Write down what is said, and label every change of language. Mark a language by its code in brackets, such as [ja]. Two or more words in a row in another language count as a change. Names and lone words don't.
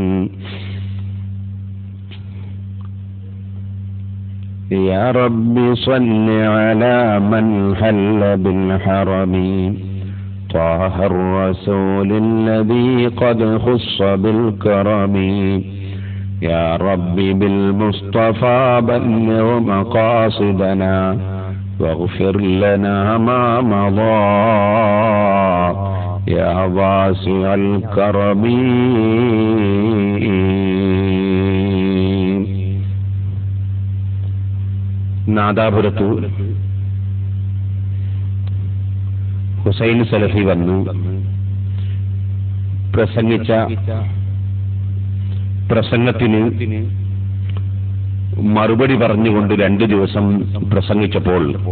[ar] يا رب صل على من حل بالحرم طه الرسول الذي قد خص بالكرم. يا رب بالمصطفى بلغ مقاصدنا واغفر لنا ما مضى يا واسع الكرم. [ml] നാദാപുരത്തു ഹുസൈൻ സലഫി വന്നു പ്രസംഗിച്ച പ്രസംഗത്തിന് മറുപടി പറഞ്ഞുകൊണ്ട് 2 ദിവസം പ്രസംഗിച്ചപ്പോൾ